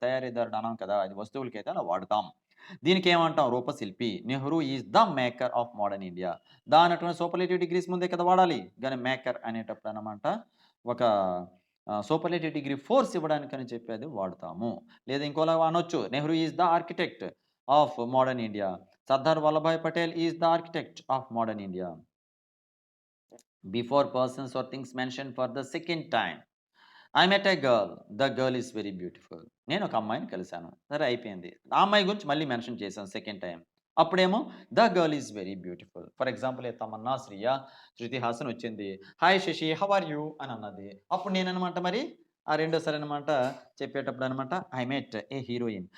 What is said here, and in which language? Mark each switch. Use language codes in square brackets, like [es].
[te] తయారీదారుడు అనం కదా! అది వస్తువులకైతే అలా వాడతాం. దీనికి ఏమంటాం? రూపశిల్పి. [en] Nehru is the maker of modern India. [te] The అన్నటువంటి సూపర్లేటివ్ డిగ్రీస్ ముందే కదా వాడాలి. గాని మేకర్ అనేటప్పుడు అన్నమాట ఒక సూపర్లేటివ్ డిగ్రీ ఫోర్స్ ఇవ్వడానికని చెప్పి అది వాడతాము. లేదా ఇంకోలా అనొచ్చు. [en] Nehru is the architect of modern India. Sardar Vallabhbhai Patel is the architect of modern India. Before persons or things mentioned for the second time. I met a girl. The girl is very beautiful. [te] నేను ఒక అమ్మాయిని కలిసాను. సరే అయిపోయింది. ఆ అమ్మాయి గురించి మళ్ళీ mention చేశాను సెకండ్ టైమ్. అప్పుడేమో [en] The girl is very beautiful. [te] For example Tamannaah, Shriya, Shruti Haasan వచ్చింది. [en] hi Shashi how are you [te] అని అన్నది. అప్పుడు నేననమాట మరి ఆ రెండోసారి అనమాట చెప్పేటప్పుడు అనమాట [en] I met a heroine.